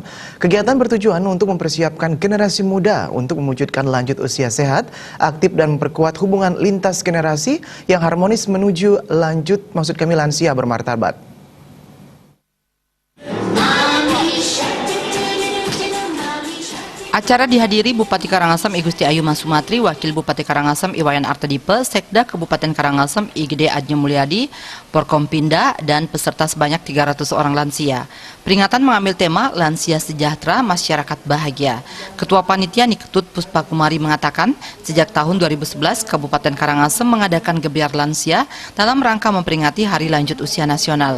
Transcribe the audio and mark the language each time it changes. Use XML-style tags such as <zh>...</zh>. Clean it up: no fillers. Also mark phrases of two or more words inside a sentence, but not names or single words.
<id>Kegiatan bertujuan untuk mempersiapkan generasi muda untuk mewujudkan lanjut usia sehat, aktif dan memperkuat hubungan lintas generasi yang harmonis menuju lansia bermartabat. Acara dihadiri Bupati Karangasem I Gusti Ayu Masumatri, Wakil Bupati Karangasem Iwayan Artadipe, Sekda Kabupaten Karangasem I Gede Adnya Mulyadi, Porkompinda, dan peserta sebanyak 300 orang lansia. Peringatan mengambil tema Lansia Sejahtera, Masyarakat Bahagia. Ketua Panitia Niketut Puspa Kumari mengatakan, sejak tahun 2011 Kabupaten Karangasem mengadakan gebiar lansia dalam rangka memperingati Hari Lanjut Usia Nasional.</id>